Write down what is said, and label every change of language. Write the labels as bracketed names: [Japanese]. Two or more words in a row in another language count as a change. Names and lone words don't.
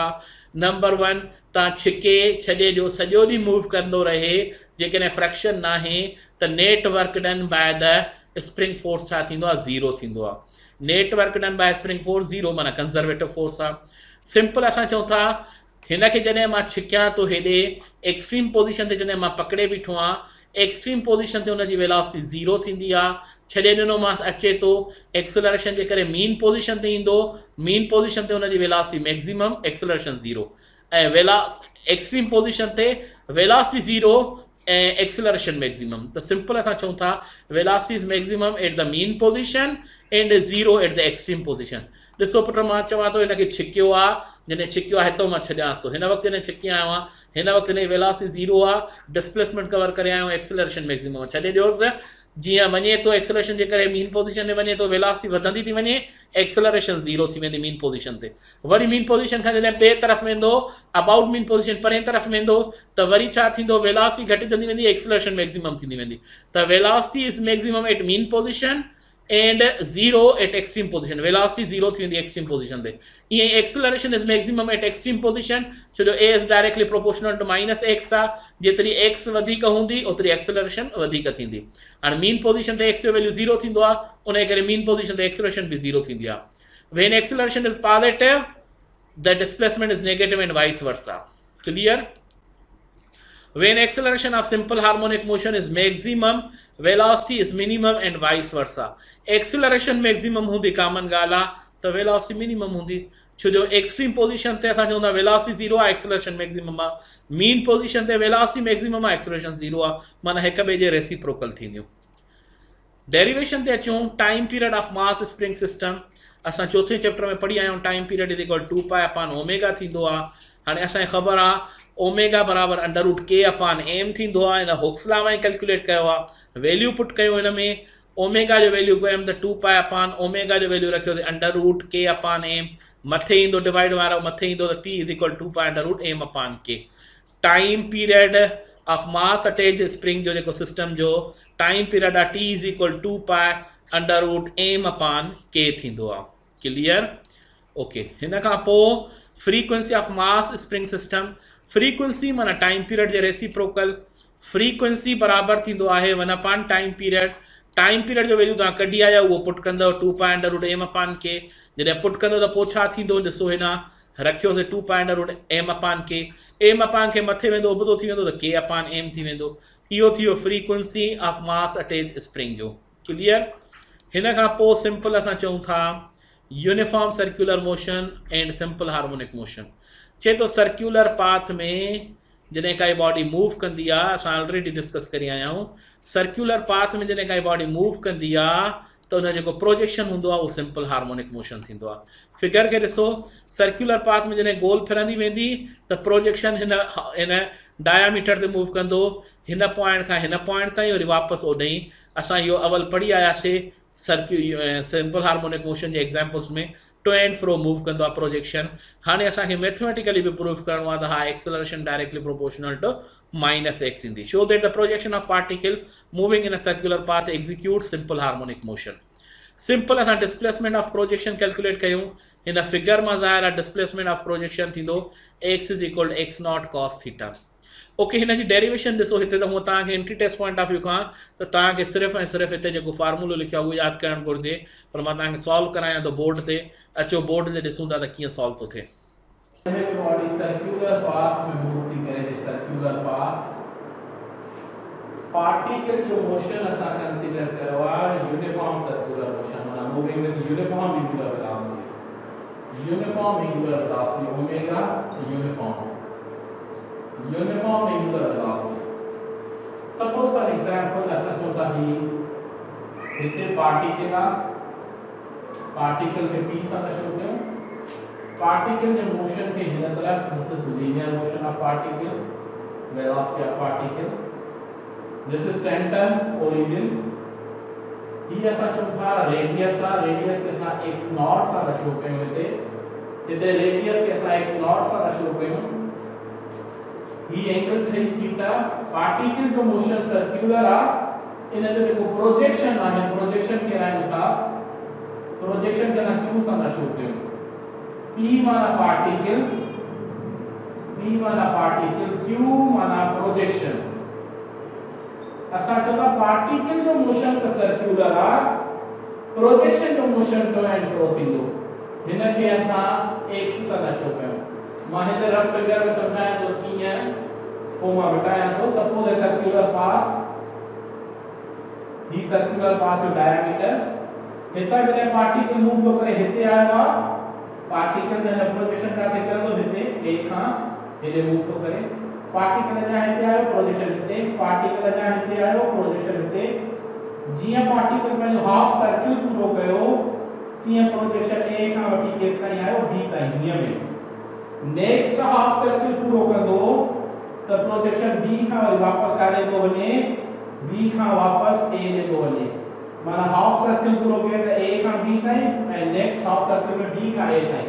[Sindhi] नंबर 1, तव्हां छिके छॾे ॾियो, सॼो ॾींहुं मूव कंदो रहे, जेकॾहिं फ्रैक्शन न आहे त [English] net work done by the spring force [Sindhi] छा थींदो आहे, ज़ीरो थींदो आहे। [English] net work done by spring force zero, [Sindhi] माना [English] conservative force [Sindhi] आहे। सिंपल असां चऊं था हिनखे जॾहिं मां छिकियां थो हेॾे [English] extreme position [Sindhi] ते, जॾहिं मां पकड़े बीठो आहियां, [English] extreme position [Sindhi] ते हुनजी [English] velocity zero [Sindhi] थींदी आहे, छॾे ॾिनो मां अचे थो, एक्सेलरेशन जे करे [English] mean position [Sindhi] ते ईंदो, [English] mean position [Sindhi] ते हुनजी [English] velocity maximum, acceleration zero, [Sindhi] ऐं [English] extreme position [Sindhi] ते [English] velocity zero [Sindhi] ऐं [English] acceleration maximum. [Sindhi] त सिंपल असां चऊं था [English] velocity is maximum at the mean position and zero at the extreme position. [Sindhi] ॾिसो पुट मां चवां थो हिनखे छिकियो आहे, जॾहिं छिकियो आहे हितां मां छॾियांसि थो, हिन वक़्तु जॾहिं छिकी आयो आहियां, हिन वक़्तु हिनजी [English] velocity zero [Sindhi] आहे, [English] displacement cover [Sindhi] करे आयो, [English] acceleration maximum [Sindhi] छॾे ॾियोसि, जीअं वञे थो एक्सेलरेशन जे करे [English] mean position [Sindhi] में वञे थो, वेलोसिटी वधंदी थी वञे, [English] acceleration zero [Sindhi] थी वेंदी [English] mean position [Sindhi] ते। वरी [English] mean position [Sindhi] खां जॾहिं ॿिए तरफ़ वेंदो, [English] about mean position [Sindhi] परे तरफ़ वेंदो, त वरी छा थींदो, वेलोसिटी घटिजंदी वेंदी, [English] acceleration maximum [Sindhi] थींदी वेंदी। [English] त velocity is maximum at mean position and zero at extreme position, velocity zero [Sindhi] थी वेंदी [English] extreme position ते। [Sindhi] ईअं [English] acceleration is maximum at extreme position, [Sindhi] छो जो [English] a is directly proportional to minus x [Sindhi] आहे, जेतिरी एक्स वधीक हूंदी ओतिरी एक्सेलरेशन वधीक थींदी। हाणे [English] mean position [Sindhi] ते एक्स जो वैल्यू ज़ीरो थींदो आहे, उन करे [English] mean position [Sindhi] ते एक्सेलरेशन बि ज़ीरो थींदी आहे। [English] when acceleration is positive the displacement is negative and vice versa. [Sindhi] क्लियर? [English] When acceleration of simple harmonic motion is maximum, velocity is minimum and vice versa. Acceleration maximum [Sindhi] हूंदी कॉमन ॻाल्हि आहे, त [English] velocity minimum [Sindhi] हूंदी, छो जो [English] extreme position [Sindhi] ते असां चवंदा [English] velocity zero [Sindhi] आहे, [English] acceleration maximum [Sindhi] आहे, [English] mean position [Sindhi] ते [English] velocity maximum [Sindhi] आहे, [English] acceleration zero [Sindhi] आहे, माना हिक ॿिए जे रेसिप्रोकल थींदियूं। डेरिवेशन ते अचूं, [English] time period of mass spring system [Sindhi] असां चौथे चैप्टर में पढ़ी आया आहियूं। [English] time period is equal [Sindhi] 2π/ओमेगा थींदो आहे। हाणे असांखे ख़बर आहे ओमेगा बराबर √k/m थींदो आहे, हिन [English] Hooke's law [Sindhi] में कैलकुलेट कयो आहे, [English] value put [Sindhi] कयो हिन में, ओमेगा जो वैल्यू कयमि त 2π/ओमेगा जो वैल्यू रखियो त √k/m, मथे ईंदो डिवाइड वारो मथे ईंदो त [English] t is equal [Sindhi] 2π/m/k। [English] time period of mass attach spring [Sindhi] जो जेको सिस्टम जो [English] time period [Sindhi] आहे [English] t is equal [Sindhi] 2π/m/k थींदो आहे। क्लियर? ओके, हिन खां पोइ [English] frequency of mass spring system, [Sindhi] फ्रीक्वेंसी माना [English] time period [Sindhi] जे रेसिप्रोकल, फ्रीक्वेंसी बराबर थींदो आहे 1/ [English] time period. time period [Sindhi] जो वैल्यू तव्हां कढी आया उहो पुट कंदव 2π/m/k, जॾहिं पुट कंदो त पोइ छा थींदो, ॾिसो हिन रखियोसीं 2π/m/k, m/k मथे वेंदो उबतो थी वेंदो त k/m थी वेंदो। इहो थी वियो [English] frequency of mass attach spring [Sindhi] जो। क्लियर? हिन खां पोइ सिंपल असां चऊं था [English] uniform circular motion and simple harmonic motion. [Sindhi] चए तो [English] circular path [Sindhi] में जॾहिं काई [English] body move [Sindhi] कंदी आहे, असां [English] already discuss [Sindhi] करे आया आहियूं, [English] circular path [Sindhi] में जॾहिं काई [English] body move [Sindhi] कंदी आहे त उन जेको प्रोजेक्शन हूंदो आहे उहो [English] simple harmonic motion [Sindhi] थींदो आहे। फिगर खे ॾिसो, [English] circular path [Sindhi] में जॾहिं गोल फिरंदी वेंदी त प्रोजेक्शन हिन डायामीटर ते मूव कंदो, हिन पॉइंट खां हिन पॉइंट ताईं वरी वापसि ओॾे ई। असां इहो अवल पढ़ी आयासीं [English] simple harmonic motion [Sindhi] जे एग्जाम्पल्स में, [English] to and fro move [Sindhi] कंदो आहे प्रोजेक्शन। हाणे असांखे मैथमेटिकली बि प्रूफ करिणो आहे त हा [English] acceleration directly proportional to [Sindhi] -x ईंदी। [English] show that the projection of particle moving in a circular path execute simple harmonic motion. [Sindhi] सिंपल असां [English] displacement of projection [Sindhi] कैलकुलेट कयूं, हिन फिगर में ज़ाहिर आहे [English] displacement of projection [Sindhi] थींदो x = x0 cos थीटा। ओके, हिन जी डेरिवेशन ॾिसो, हिते त हूअं तव्हांखे [English] entry test point of view [Sindhi] खां त तव्हांखे सिर्फ़ु ऐं सिर्फ़ु हिते जेको फार्मूलो लिखियो आहे उहो यादि करणु घुरिजे, पर मां तव्हांखे सॉल्व करायां थो बोर्ड ते। अचो बोर्ड ते ॾिसूं था त कीअं सॉल्व थो थिए। [English] circular path [Sindhi] में मूव थी करे, [English] circular path particle [Sindhi] जो मोशन असां कंसीडर कयो आहे [English] uniform circular motion, [Sindhi] माना [English] moving with uniform angular velocity. uniform angular velocity omega, uniform angular velocity. suppose for example [Sindhi] असां चऊं था ही हिते पार्टिकल आहे, पार्टिकल खे p सां शो कयूं, पार्टिकल जे मोशन के हिन तरफ, [English] this is linear motion of particle, velocity of particle, this is center origin, [Sindhi] ही असां चऊं था रेडियस आहे, रेडियस के सां x0 सां शो कयूं, हिते रेडियस के सां x0 सां शो कयूं, ही एंगल ठही थीटा। पार्टिकल जो मोशन सर्कुलर आहे, इन जो जेको प्रोजेक्शन आहे, प्रोजेक्शन करायूं था, प्रोजेक्शन के सां q सां शो कयूं, p माना पार्टिकल, p माना पार्टिकल, q माना प्रोजेक्शन। असां चवंदा पार्टिकल जो मोशन त सर्कुलर आहे, प्रोजेक्शन जो मोशन [English] to and fro [Sindhi] थींदो, हिन खे असां x सां शो कयूं। मां हिते [English] rough figure [Sindhi] में समझायां तो कीअं, पोइ मां बतायां तो। [English] suppose circular path, [Sindhi] ही [English] circular path [Sindhi] जो डायमीटर, हितां जॾहिं [English] particle move [Sindhi] थो करे हिते आयो आहे, पार्टिकल जो प्रोजेक्शन काथे करंदो, हिते a खां हेॾे मूव थो करे, पार्टिकल जा हिते आयो, प्रोजेक्शन हिते, पार्टिकल जा हिते आयो, प्रोजेक्शन हिते। जीअं पार्टिकल पंहिंजो [English] half circle [Sindhi] पूरो कयो, तीअं प्रोजेक्शन a खां वठी केस ताईं आयो, b ताईं, हीअं में [English] next half circle [Sindhi] पूरो कंदो त प्रोजेक्शन b खां वरी वापस काॾे थो वञे, b खां वापस a ॾे थो वञे, माना [English] half circle [Sindhi] पूरो कयो त a खां b ताईं ऐं [English] next half circle [Sindhi] में b खां a ताईं।